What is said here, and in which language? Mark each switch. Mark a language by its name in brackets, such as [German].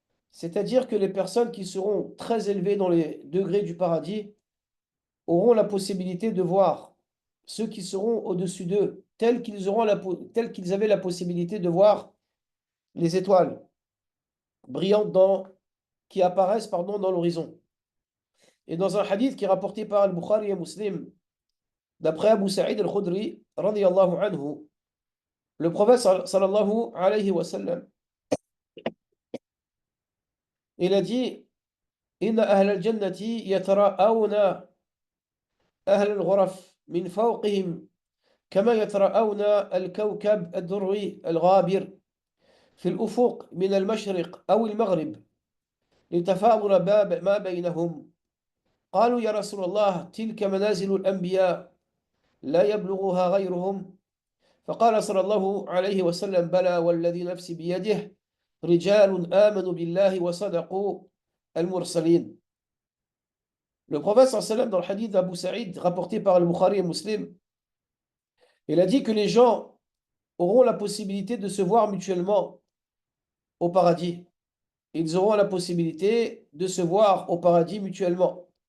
[French] C'est-à-dire que les personnes qui seront très élevées dans les degrés du paradis auront la possibilité de voir ceux qui seront au-dessus d'eux, tels qu'ils avaient la possibilité de voir les étoiles brillantes qui apparaissent dans l'horizon. Et dans un hadith qui est rapporté par Al-Bukhari et Muslim, d'après Abu Sa'id Al-Khudri, radiyallahu anhu, le prophète sallallahu alayhi wa sallam, il a dit [Arabic] Inna ahl al-jannati yatara'awna ahl al-ghuraf min fawqihim كما يتراءون الكوكب الدري الغابر في الأفق من المشرق أو المغرب لتفاضل ما بينهم قالوا يا رسول الله تلك منازل الأنبياء لا يبلغها غيرهم فقال صلى الله عليه وسلم بلى والذي نفسي بيده رجال آمنوا بالله وصدقوا المرسلين. [French] Le prophète sallallahu alayhi wa sallam, dans le hadith d'Abu Sa'id rapporté par le Bukhari et Muslim, il a dit que les gens auront la possibilité de se voir mutuellement au paradis. Ils auront la possibilité de se voir au paradis mutuellement.